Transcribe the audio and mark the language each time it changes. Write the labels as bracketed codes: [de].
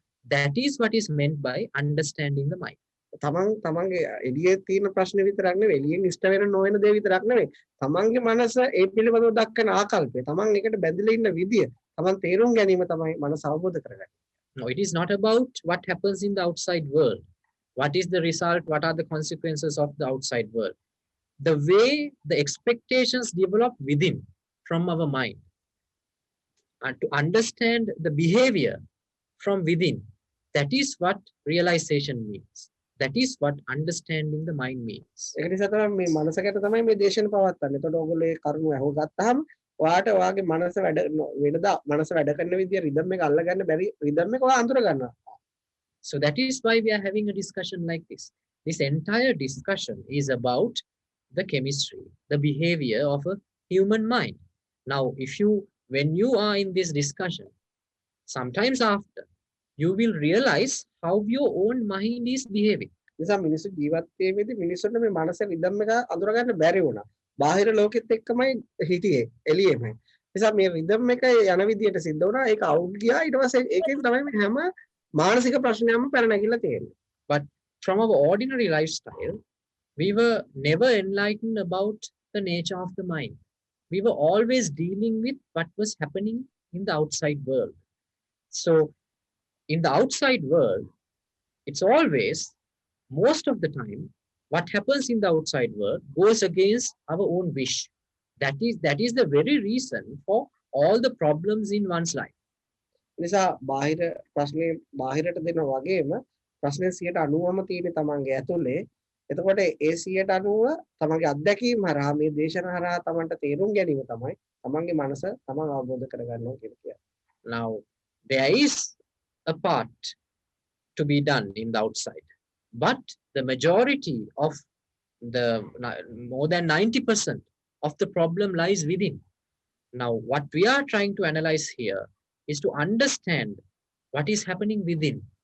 [en] That is what is meant by understanding the mind. [si] තමන්ගේ එළියේ තියෙන ප්‍රශ්න විතරක් නෙවෙයි එළියෙන් ඉෂ්ට වෙන නොවන දේ විතරක් නෙවෙයි තමන්ගේ මනස ඒ පිළිබඳව දක්වන ආකල්පය තමන් එකට බැඳලා ඉන්න විදිය තමන් තේරුම් ගැනීම තමයි මනස අවබෝධ කරගන්නේ. [en] No, it is not about what happens in the outside world. What is the result? What are the consequences of the outside world? The way the expectations develop within from our mind. And to understand the behavior from within, that is what realization means. That is what understanding the mind means. [si] ඒක නිසා තමයි මේ මනසකට තමයි මේ දේශන පවත්වන්නේ. එතකොට ඕගොල්ලෝ ඒ කරුණ අහුවගත්තාම ඔයාට ඔයාගේ මනස වැඩ වෙනදා මනස වැඩ කරන විදිය රිද්ම් එක අල්ල ගන්න බැරි රිද්ම් එක ඔයා අඳුර ගන්නවා. [en] So that is why we are having a discussion like this. This entire discussion is about the chemistry, the behavior of a human mind. Now, when you are in this discussion, sometimes after, you will realize how your own mind is behaving. [si] නිසා මිනිස්සු ජීවත් වෙද්දී මිනිස්සුන්ට මේ මනස rhythm එක අඳුර ගන්න බැරි වුණා. බාහිර ලෝකෙත් එක්කමයි හිටියේ එළියෙම. නිසා මේ රිද්ම් එක යන විදියට සිද්ධ වුණා. ඒක අවුට් ගියා. ඊට පස්සේ ඒකෙන් තමයි මේ හැම මානසික ප්‍රශ්නයක්ම පැන නැගිලා තියෙන්නේ. [en] But from our ordinary lifestyle, we were never enlightened about the nature of the mind. We were always dealing with what was happening in the outside world. So in the outside world, it's always, most of the time, what happens in the outside world goes against our own wish. That is the very reason for all the problems in one's life. [si] නිසා බාහිර ප්‍රශ්නේ බාහිරට දෙන වගේම ප්‍රශ්නේ 90%ම තියෙන්නේ තමන්ගේ ඇතුලේ. එතකොට ඒ 90% තමන්ගේ අත්දැකීම් හරහා මේ දේශන හරහා තමන්ට තේරුම් ගැනීම තමයි තමන්ගේ මනස තමන් අවබෝධ කරගන්නවා කියලා කියන්නේ. [en] Now, there is a part to be done in the outside, but the majority of the more than 90% of the problem lies within. Now, what we are trying to analyze here is to understand what is happening within.